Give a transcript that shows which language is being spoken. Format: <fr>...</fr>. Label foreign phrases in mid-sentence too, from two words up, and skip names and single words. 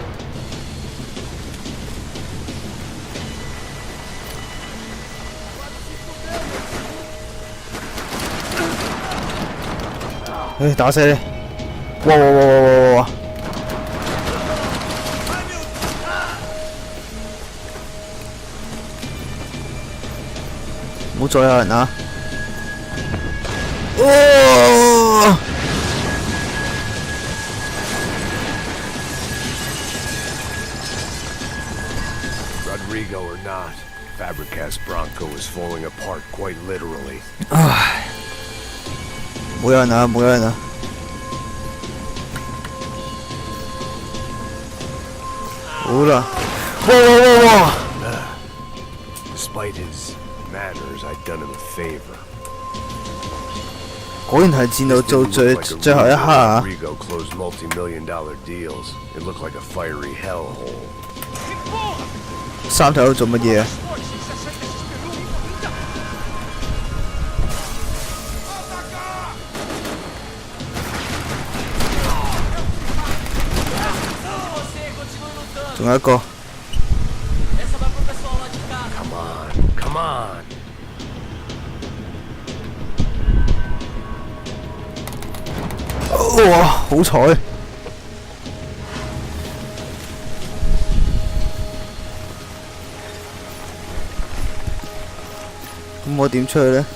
<yue>打死你！哇！唔好再有人啊！哦！</yue> <en>Rodrigo or not, Fabricas Bronco is falling apart quite literally.</en> <yue>唉，冇人啊！好啦，哇 ！Despite</yue> <en>his manners, I'd done him a favor.</en> <yue>果然係戰到做最後一刻啊</yue> <en>！Rodrigo closed multi-million-dollar deals. It looked like a fiery hellhole.</en> <yue>三條友做乜嘢啊？仲有一個。</yue> <en>Come on.</en> <yue>哇！好彩。咁我點出去呢？</yue>